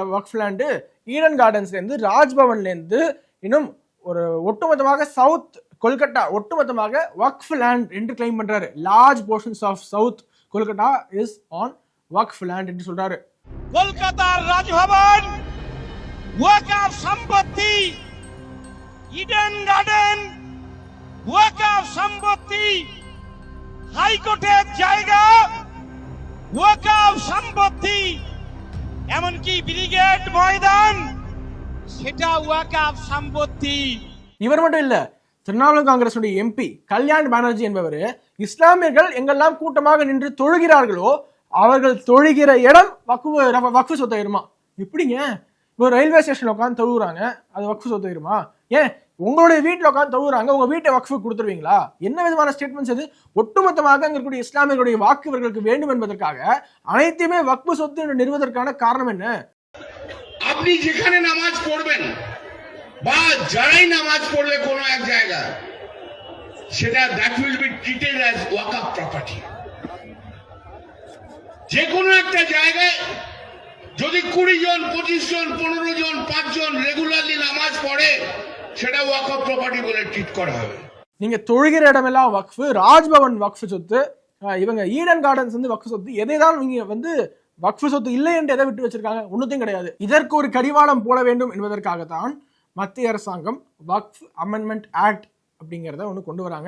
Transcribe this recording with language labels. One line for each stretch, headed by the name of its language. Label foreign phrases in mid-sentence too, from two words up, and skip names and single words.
Tamil: வக்ஃப் லேண்டு ஈடன் கார்டன்ஸ்ல இருந்து, ராஜ்பவன்ல இருந்து, இன்னும் ஒரு ஒட்டுமொத்தமாக சவுத் கொல்கட்டா ஒட்டுமொத்தமாக வக்ஃப் லேண்ட் என்று கிளைம் பண்றாரு.
English: large portions of South Kolkata is on waqf land
Tamil: என்று சொல்றாரு.
Bangla: கொல்கத்தா ராஜ்பவன் ওয়াকফ সম্পত্তি, ইডেন গার্ডেন ওয়াকফ সম্পত্তি, হাইকোর্টের জায়গা ওয়াকফ সম্পত্তি, এমনকি ব্রিগেড ময়দান সেটা ওয়াকফ সম্পত্তি.
Tamil: இவர் மட்டும் இல்ல, திரிணாமுல் காங்கிரஸ் எம்பி கல்யாண் பானர்ஜி என்பவர், இஸ்லாமியர்கள் எங்கெல்லாம் கூட்டமாக நின்று தொழுகிறார்களோ அவர்கள் தொழுகிற இடம் வக்ஃப் சொத்தாயிருமா? எப்படிங்க? இப்போ ரயில்வே ஸ்டேஷன்ல உட்காந்து தொழுகிறாங்க, அது வக்ஃப் சொத்தாயிருமா? ஏன் உங்களுடைய வீட்டில் உட்காந்து தொழுகிறாங்க, உங்க வீட்டை வக்ஃப் கொடுத்துருவீங்களா? என்ன விதமான ஸ்டேட்மெண்ட்ஸ் இது? ஒட்டுமொத்தமாக அங்க இருக்கக்கூடிய இஸ்லாமியர்களுடைய வாக்கு இவர்களுக்கு வேண்டும் என்பதற்காக அனைத்துமே வக்ஃப் சொத்து என்று நிறுவதற்கான காரணம் என்ன?
Bangla: আপনি যেখানে নামাজ পড়বেন বা যারাই নামাজ পড়বে কোনো এক জায়গায়, সেটা
English: that will be treated as waqf property.
Bangla: যে কোনো একটা জায়গায় যদি 20 জন 25 জন 15 জন 5 জন রেগুলারলি নামাজ পড়ে, সেটা
English: waqf property
Bangla: বলে ট্রিট করা হবে।
Tamil: நீங்க தொழுகிற இடமெல்லாம் வக்ஃப், ராஜ்பவன் வக்ஃப் சொத்து, இவங்க ஈடன் கார்டன்ஸ் வந்து வக்ஃப் சொத்து, எதைதான் நீங்க வந்து வக்ஃப் சொத்து இல்லை என்று எதை விட்டு வச்சிருக்காங்க? ஒன்றுத்தையும் கிடையாது. இதற்கு ஒரு கடிவாளம் போட வேண்டும் என்பதற்காகத்தான் மத்திய அரசாங்கம் வக்ஃப் அமெண்ட்மெண்ட் ஆக்ட் அப்படிங்கிறத ஒன்று கொண்டு வராங்க.